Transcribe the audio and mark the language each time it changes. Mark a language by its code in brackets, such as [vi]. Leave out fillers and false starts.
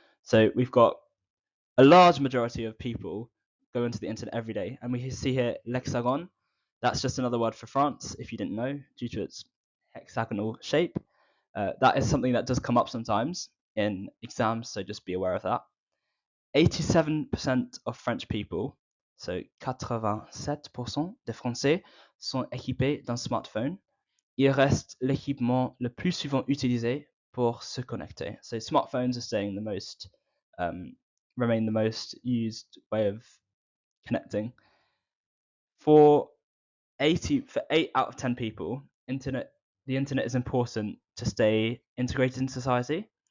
[en] So we've got a large majority of people go into the internet every day. And we see here l'Hexagone. That's just another word for France, if you didn't know, due to its hexagonal shape. That is something that does come up sometimes in exams, so just be aware of that. 87% of French people, so [fr] 87% des Français, sont équipés d'un smartphone. Il reste l'équipement le plus souvent utilisé pour se connecter. [en] So smartphones are staying the most, remain the most used way of connecting. For 8 out of 10 people, the internet is important to stay integrated in society.